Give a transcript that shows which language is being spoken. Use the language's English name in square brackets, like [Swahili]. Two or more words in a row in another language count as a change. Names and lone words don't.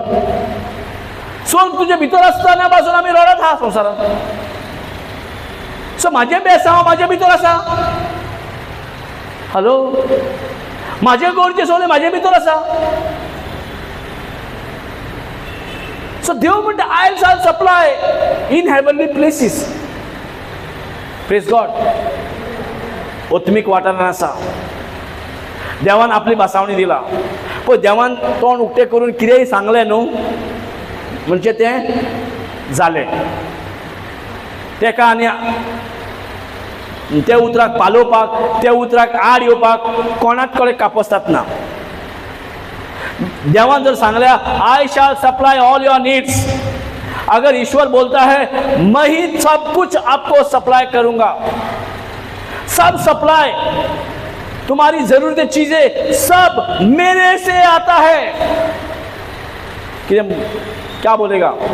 [Konkani] स्वर्ग तुज्या भितर आसतना पासून आमी रडत आहा संवसारांत. सो म्हाजे बेसांव म्हाजे भितर आसा. हॅलो, म्हाजे गरजे सगळे म्हाजे भितर आसा. So देव म्हणटा [English] I shall supply in heavenly places. Praise God. [Konkani] उत्मीक वाठारांत आसा. देवान आपली बासावणी दिला, पळय देवान तोंड उक्तें करून कितेंय सांगलें न्हू म्हणजे तें जालें. तेका आनी त्या उतराक पालोवपाक, त्या उतराक आड येवपाक कोणाच कडेन कापस्ताद ना. देवान जर सांगल्या [English] I shall supply all your needs, [Hindi] अगर ईश्वर बोलता है मैं ही सब कुछ आपको सप्लाई करूंगा, सब सप्लाई, तुम्हारी जरूरत चीजें सब मेरे से आता है, क्या बोलेगा?